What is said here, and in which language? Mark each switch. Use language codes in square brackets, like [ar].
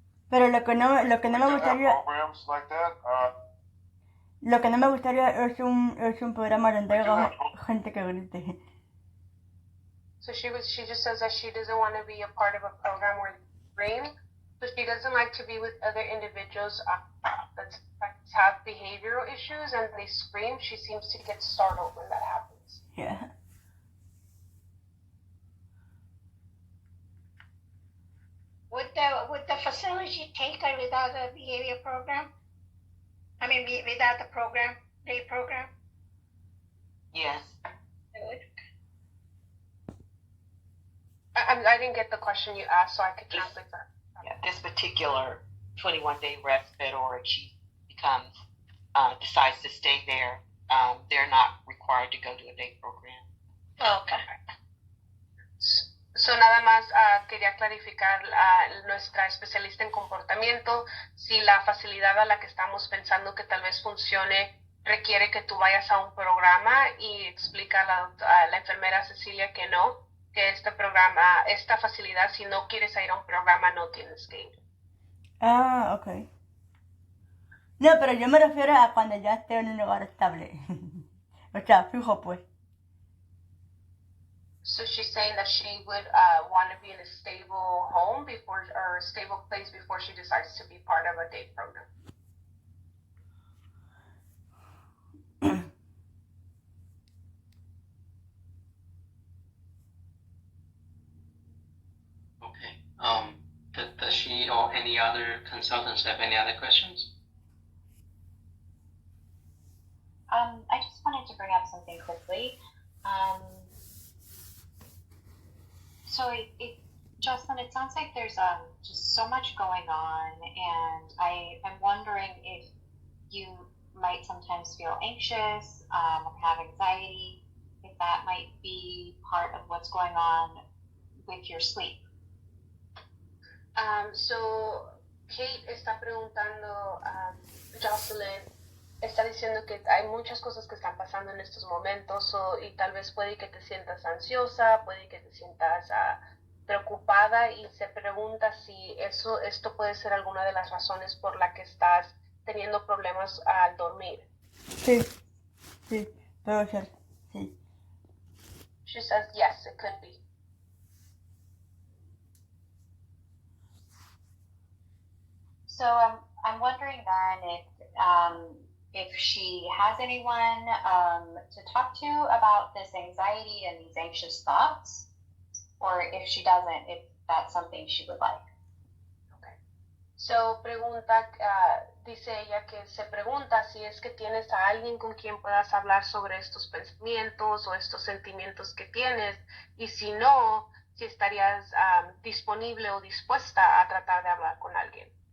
[es] Pero lo que no me gustaría, [en] Programs like that. [es] lo que no me gustaría es un programa donde haya gente que grite. [en] So she just says that she doesn't want to be a part of a program where they scream. So she doesn't like to be with other individuals that have behavioral issues and they scream. She seems to get startled when that happens. Yeah. Would the facility take her without a behavior program? I mean, without the program, day program? Yes. It would. I didn't get the question you asked, so I could translate that. Yeah, this particular 21-day respite, or if she decides to stay there, they're not required to go to a day program. Okay. [es] So nada más quería clarificar nuestra especialista en comportamiento, si la facilidad a la que estamos pensando que tal vez funcione requiere que tú vayas a un programa, y explica a la enfermera Cecilia que no, que este programa, esta facilidad, si no quieres ir a un programa, no tienes que ir. Ah, ok. No, pero yo me refiero a cuando ya esté en un lugar estable. O sea, fijo pues. [en] So she's saying that she would want to be in a stable home or a stable place before she decides to be part of a day program. Okay. Does she or any other consultants have any other questions? I just wanted to bring up something quickly. So Jocelyn, it sounds like there's just so much going on, and I'm wondering if you might sometimes feel anxious, have anxiety, if that might be part of what's going on with your sleep. [es] So Kate está preguntando a Jocelyn, está diciendo que hay muchas cosas que están pasando en estos momentos, y tal vez puede que te sientas ansiosa, puede que te sientas preocupada, y se pregunta si esto puede ser alguna de las razones por la que estás teniendo problemas al dormir. Sí, puede ser, sí. [en] She says yes, it could be. So I'm wondering then if she has anyone to talk to about this anxiety and these anxious thoughts, or if she doesn't, if that's something she would like. Okay. [es] So dice ella que se pregunta si es que tienes a alguien con quien puedas hablar sobre estos pensamientos o estos sentimientos que tienes, y si no, si estarías disponible o dispuesta a tratar de hablar con alguien.